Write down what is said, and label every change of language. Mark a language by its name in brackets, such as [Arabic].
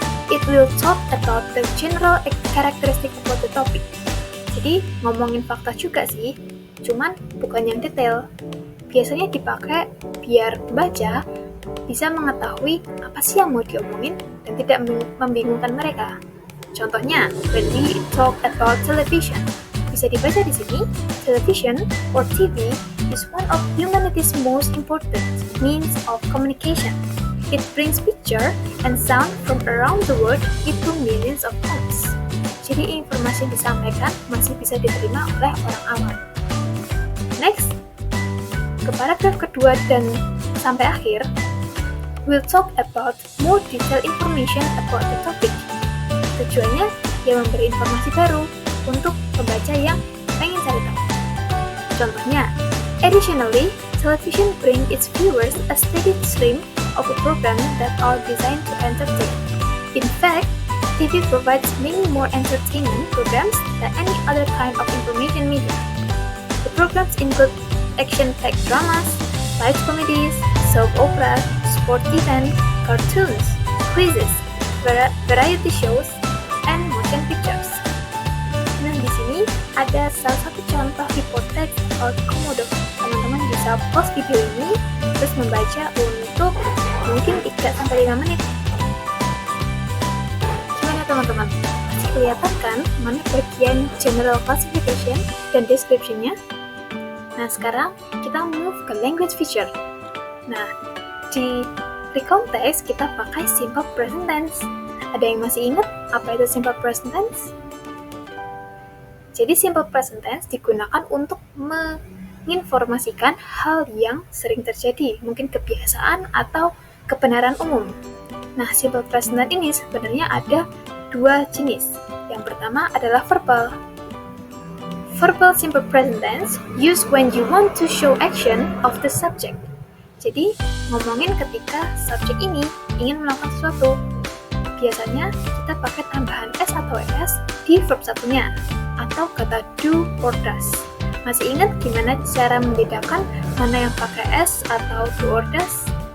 [English] It will talk about the general characteristic about the topic. [Indonesian] Jadi, ngomongin fakta juga sih, cuman bukan yang detail. Biasanya dipakai biar baca bisa mengetahui apa sih yang mau diomongin dan tidak membingungkan mereka. [English] Contohnya, when we talk about television, [Indonesian] bisa dibaca di sini, [English] television or TV is one of humanity's most important means of communication. It brings picture and sound from around the world into millions of homes. [Indonesian] Jadi informasi yang disampaikan masih bisa diterima oleh orang awam. [English] Next, [Indonesian] ke paragraf kedua dan sampai akhir, [English] we'll talk about more detailed information about the topic. [Indonesian] Tujuannya ya memberi informasi baru untuk pembaca yang pengen cari tahu. [English] Contohnya, additionally, television brings its viewers a steady stream of a program that are designed to entertain. In fact, TV provides many more entertainment programs than any other kind of information media. The programs include action-packed dramas, light comedies, soap opera, sport event, cartoons, quizzes, variety shows, and motion pictures. [Indonesian] Nah, di sini ada salah satu contoh reportage atau komodo. Teman-teman bisa pause video ini terus membaca untuk mungkin 3-5 menit. Gimana teman-teman? Masih kelihatan kan mana bagian general classification dan description-nya? Nah, sekarang kita move ke language feature. Nah, di recontext kita pakai simple present tense. Ada yang masih ingat apa itu simple present tense? Jadi simple present tense digunakan untuk menginformasikan hal yang sering terjadi, mungkin kebiasaan atau kebenaran umum. Nah, simple present tense ini sebenarnya ada 2 jenis. Yang pertama adalah verbal. [English] Verbal simple present tense used when you want to show action of the subject. [Indonesian] Jadi, ngomongin ketika subjek ini ingin melakukan sesuatu. Biasanya kita pakai tambahan s atau es di verb satunya, atau kata do or does. Masih ingat gimana cara membedakan mana yang pakai s atau do or does?